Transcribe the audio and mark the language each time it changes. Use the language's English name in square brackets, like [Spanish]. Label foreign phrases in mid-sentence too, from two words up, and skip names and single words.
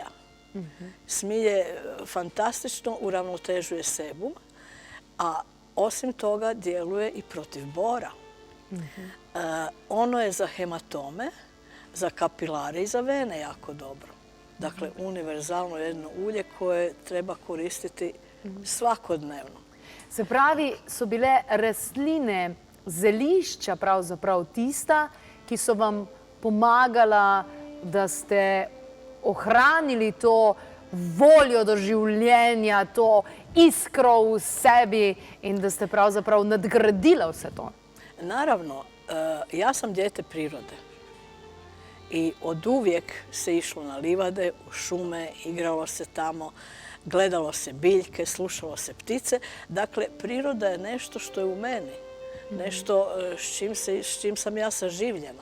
[Croatian] Smilje fantastično uravnotežuje sebum, a osim toga djeluje i protiv bora. Ono je za hematome, za kapilare i za vene jako dobro. Dakle, univerzalno jedno ulje koje treba koristiti svakodnevno. [Slovenian] Se pravi, so bile rastline, zelišča pravzaprav tista, ki so vam pomagala, da ste ohranili to voljo do življenja, to iskro v sebi in da ste pravzaprav nadgradila vse to. [Croatian] Naravno, ja sam dijete prirode i od uvijek se išlo na livade, u šume, igralo se tamo, gledalo se biljke, slušalo se ptice. Dakle, priroda je nešto što je u meni, nešto s čim sam ja saživljena.